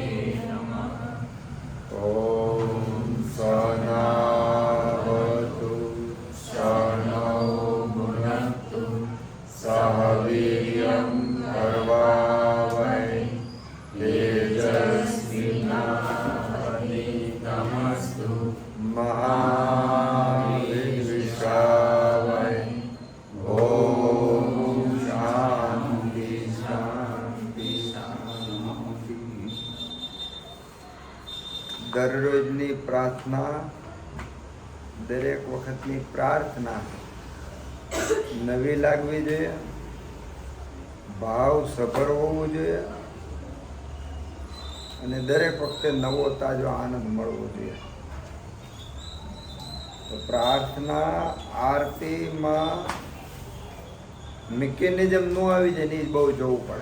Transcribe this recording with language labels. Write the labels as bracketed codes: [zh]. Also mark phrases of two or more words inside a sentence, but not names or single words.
[sa] नमः ओम सहनावतु सहनौ भुनक्तु सह वीर्यं करवावहै तेजस्विनावधीतमस्तु मा विद्विषावहै ओम शांति शांति शांति। [gu] દરરોજની પ્રાર્થના દરેક વખતની પ્રાર્થના નવી લાગવી જોઈએ, ભાવ સભર હોવું જોઈએ અને દરેક વખતે નવો તાજો આનંદ મળવો જોઈએ. તો પ્રાર્થના આરતીમાં મિકેનિઝમ ન આવી જાય ને એ બહુ જોવું પડે.